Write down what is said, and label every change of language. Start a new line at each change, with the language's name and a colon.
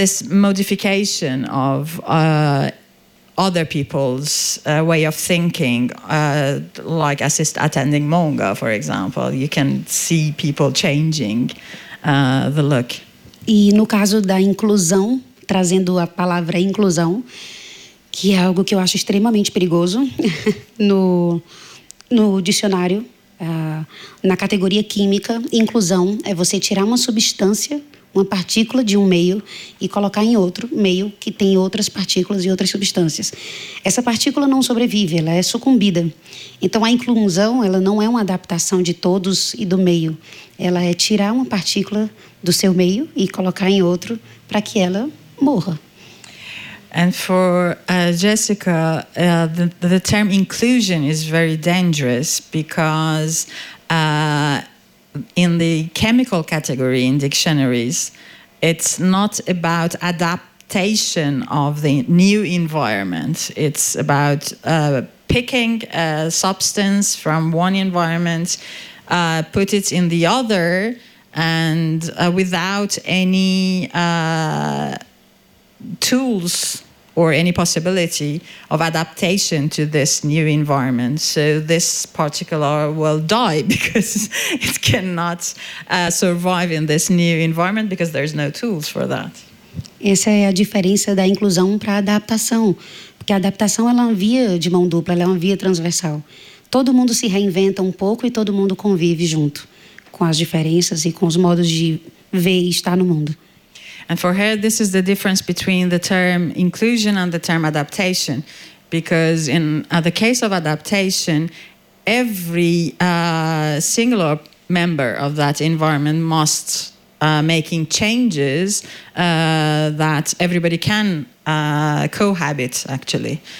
English: modification of other people's way of thinking, like assist attending Monga, for example. You can see people changing the look.
Portuguese: E no caso da inclusão, trazendo a palavra inclusão, que é algo que eu acho extremamente perigoso no dicionário, na categoria química, inclusão é você tirar uma substância, uma partícula de um meio e colocar em outro meio que tem outras partículas e outras substâncias. Essa partícula não sobrevive, ela é sucumbida. Então a inclusão, ela não é uma adaptação de todos e do meio. Ela é tirar uma partícula do seu meio e colocar em outro para que ela morra.
English: And for Jessica, the term inclusion is very dangerous because in the chemical category in dictionaries, it's not about adaptation of the new environment. It's about picking a substance from one environment, put it in the other, and without any tools or any possibility of adaptation to this new environment. So this particular will die because it cannot survive in this new environment because there's no tools for that.
Portuguese: Essa é a diferença da inclusão para a adaptação. Porque a adaptação, ela é uma via de mão dupla, ela é uma via transversal. Todo mundo se reinventa um pouco e todo mundo convive junto com as diferenças e com os modos de ver e estar no mundo.
English: And for her, this is the difference between the term inclusion and the term adaptation, because in the case of adaptation, every singular member of that environment must making changes that everybody can cohabit, actually.